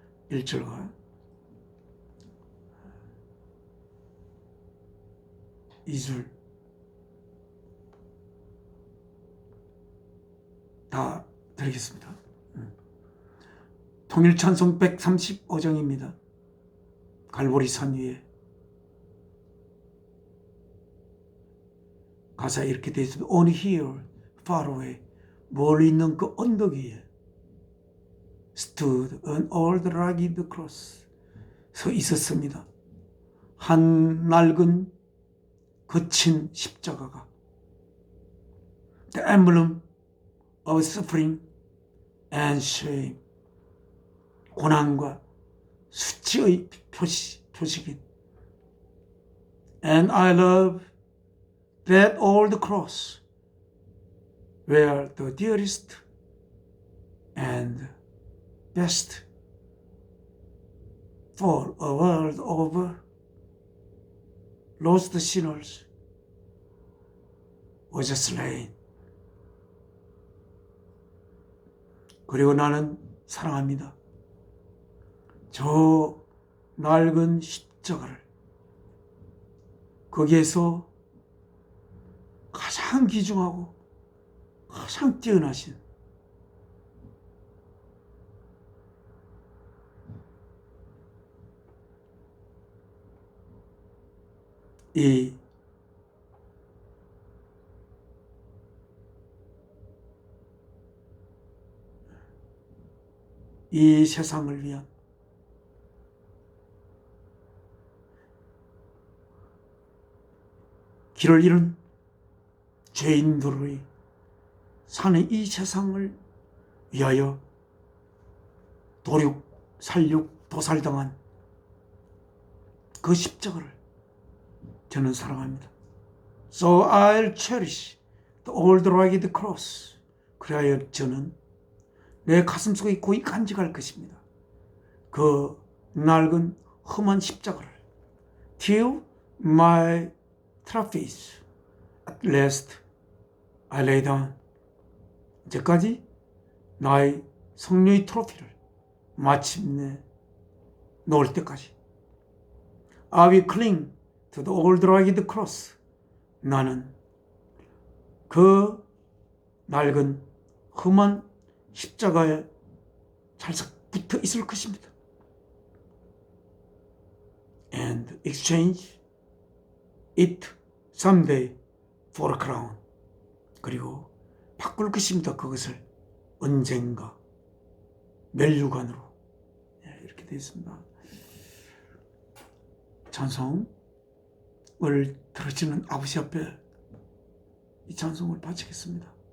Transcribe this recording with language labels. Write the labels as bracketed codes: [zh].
[ko] 1절과 2절 다 드리겠습니다. 통일찬송 135장입니다. 갈보리산 위에 가사에 이렇게 되어 있습니다. [en] On here, far away, [ko] 멀리 있는 그 언덕 위에 [en] stood an old rugged cross, [ko] 서 있었습니다. 한 낡은 거친 십자가가 [en] The emblem of suffering and shame, [ko] 고난과 수치의 표식인 [en] And I love that old cross where the dearest and best for a world of lost sinners was slain. [ko] 그리고 나는 사랑합니다. 저 낡은 십자가를 거기에서 가장 귀중하고 가장 뛰어나신 이 세상을 위한 길을 잃은 죄인들의 사는 이 세상을 위하여 도륙, 살육, 도살당한 그 십자가를 저는 사랑합니다. [en] So I'll cherish the old rugged cross. [ko] 그래야 저는 내 가슴속에 고이 간직할 것입니다. 그 낡은 험한 십자가를 [en] till my trophies at last I lay down. [ko] 이제까지 나의 성령의 트로피를 마침내 놓을 때까지 [en] I will cling to the old rugged cross. [ko] 나는 그 낡은 험한 십자가에 찰싹 붙어 있을 것입니다. [en] And exchange it someday for a crown. [ko] 그리고 바꿀 것입니다. 그것을 언젠가 멸류관으로. 이렇게 되어 있습니다. 찬송을 들으시는 아버지 앞에 이 찬송을 바치겠습니다.